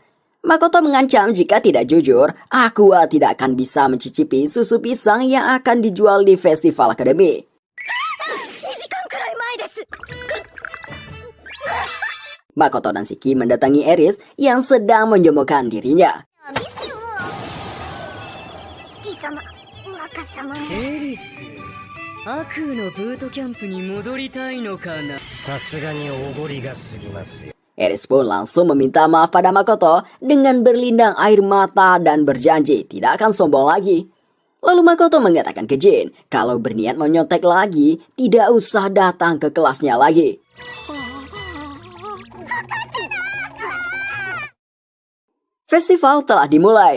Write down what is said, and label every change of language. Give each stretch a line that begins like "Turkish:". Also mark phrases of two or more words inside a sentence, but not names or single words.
Indonesian: Makoto mengancam jika tidak jujur, Aqua tidak akan bisa mencicipi susu pisang yang akan dijual di festival akademi. Makoto dan Shiki mendatangi Eris yang sedang menjemukan dirinya.
Japanese: エリス、悪夢のブートキャンプに戻りたいのかな。さすがにおごりが過ぎますよ。
Indonesian: Eris pun langsung meminta maaf pada Makoto dengan berlindang air mata dan berjanji tidak akan sombong lagi. Lalu Makoto mengatakan ke Jin kalau berniat menyontek lagi, tidak usah datang ke kelasnya lagi. Festival telah dimulai.